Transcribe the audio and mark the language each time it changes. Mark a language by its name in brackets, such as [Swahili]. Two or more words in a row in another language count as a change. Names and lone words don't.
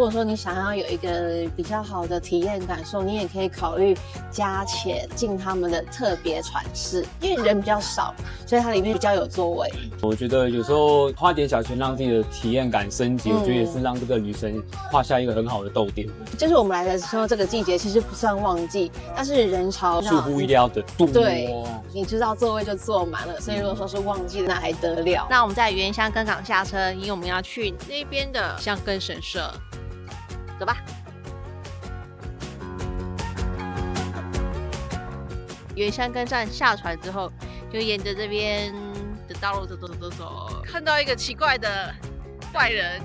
[Chinese] 如果說你想要有一個比較好的體驗感受，你也可以考慮加錢進他們的特別船室，因為人比較少，所以它裡面比較有座位。我覺得有時候花點小錢讓自己的體驗感升級，我覺得也是讓這個旅程畫下一個很好的逗點。就是我們來的時候，這個季節其實不算旺季，但是人潮出乎意料的多。對，你知道座位就坐滿了，所以如果說是旺季，那還得了。那我們在原箱根港下車，因為我們要去那邊的箱根神社，走吧。原箱根站下船之後，就沿着這邊的道路走，看到一個奇怪的怪人。